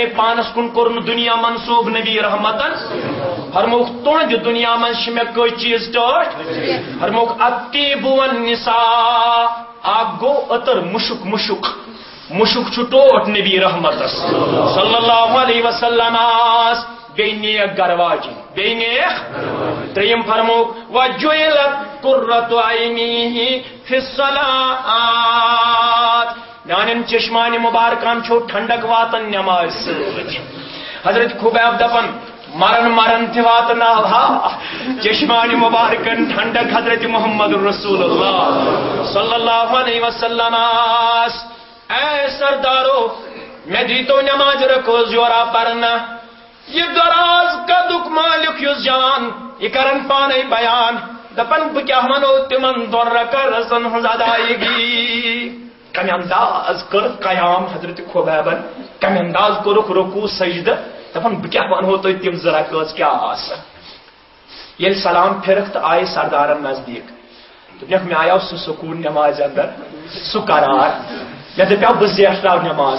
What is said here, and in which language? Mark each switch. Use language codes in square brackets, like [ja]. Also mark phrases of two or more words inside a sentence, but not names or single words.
[ks] پانس کُن کوٚر نہٕ دنیا منصوب نبی رحمتن فرموکھ تہندِ دنیا منٛز چھِ مےٚ کٔژ چیٖز ٹٲٹھۍ فرموکھ [ar] الطیب والنساء [ks] اکھ گوٚو عطر مُشُک مُشُک مُشُک چھُ ٹوٹھ نبی رحمتس [ar] صلی اللہ علیہ وسلم [ks] بیٚیہِ نیک گرواجی بیٚیہِ نیک ترٛیٚیِم فرموکھ [ar] وجُعلت قرۃ عینی فی [ks] الصلاۃ میانٮ۪ن چشمانہِ مبارکن چھو ٹھنڈک واتان نماز سۭتۍ حضرت خبیب دپان مرن مرن تہِ واتناوہا چشمانہِ مبارکن ٹھنڈک حضرت محمد [ar] رسول اللہ صلی اللہ علیہ وسلم [ks] اے سردارو مےٚ دیٖتو نماز رکوٗع جورا پرنہ یہ دراز قدُک مالک یُس جان یہ کرن پانے بیان دپن بہٕ کیٛاہ وَنو تِمن دۄن رکعتن ہٕنٛز ادائیگی کمہِ انداز کٔر قیام حضرت خبیبن کمہِ انداز کوٚرُکھ رکوٗع سجدٕ دپن بہٕ کیٛاہ ونہو تۄہہِ تِم زٕ رکعت کیٛاہ آسن ییٚلہِ سلام پھِرکھ تہٕ آیہِ سردارن نزدیٖک دوٚپنکھ مےٚ آیاو سُہ سکوٗن نمازِ اندر سُہ قرار مےٚ دپیو بہٕ زیٹھراو نماز